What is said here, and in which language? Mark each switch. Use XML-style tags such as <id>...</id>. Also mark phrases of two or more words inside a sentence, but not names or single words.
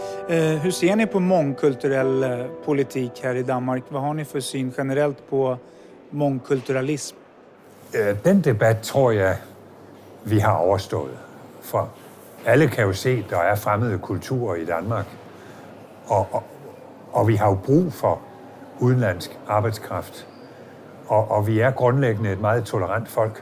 <sv>Hur ser ni på mångkulturell politik här i Danmark? Vad har ni för syn generellt på mångkulturalism?</sv> <da>Den debat tror jeg, vi har overstået. For alle kan jo se, at der er fremmede kulturer i Danmark. Og vi har jo brug for udenlandsk arbejdskraft. Og vi er grundlæggende et meget tolerant folk.</da>